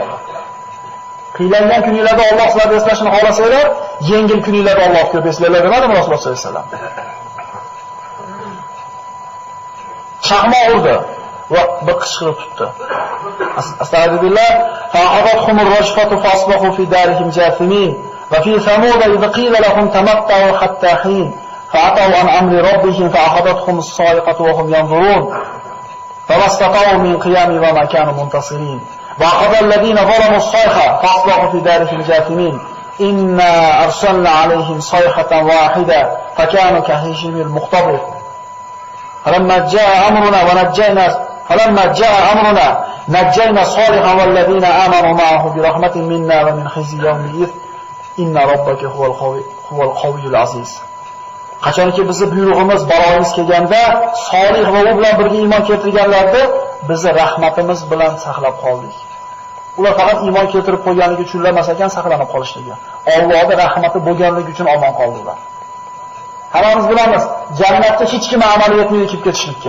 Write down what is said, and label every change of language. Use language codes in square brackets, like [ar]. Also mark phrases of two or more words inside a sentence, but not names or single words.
[uz] Qiylangan kuninglarda Alloh sizlarni eslashini xohlasanglar, yengil kuninglarda Alloh ko'p eslaylar demadimi Rasululloh [ar] صلى الله عليه وسلم? [uz] Chaqmoq urdi va bir qichqirib tutdi. [ar] أستغفر الله فأخذتهم الرجفة فأصبحوا في دارهم جاثمين وفي ثمود إذ قيل لهم تمتعوا حتى حين فعتوا عن أمر ربهم فأخذتهم الصاعقة وهم ينظرون فما استطاعوا من قيام وما كانوا منتصرين وأخذ الذين ظلموا الصيحة فأصبحوا في دارهم جاثمين إنا أرسلنا عليهم صيحة واحدة فكانوا كهشيم المختبر فلما جاء أمرنا نجينا صالحا والذين آمنوا معه برحمة منا ومن خزي يومئذ إن ربك هو القوي العزيز. [uz] Qachonki bizni buyrug'imiz baloimiz kelganda Solih va u bilan birga iymon keltirganlarni bizni rahmatimiz bilan saqlab qoldik. Ular faqat iymon keltirib qo'yganligi uchun emas ekan saqlanib qolishligi. Allohning rahmati bo'lganligi uchun omon qoldilar. Hammamiz bilamiz, jannatga hech kim amali yetmaydi kelib ketishlikka.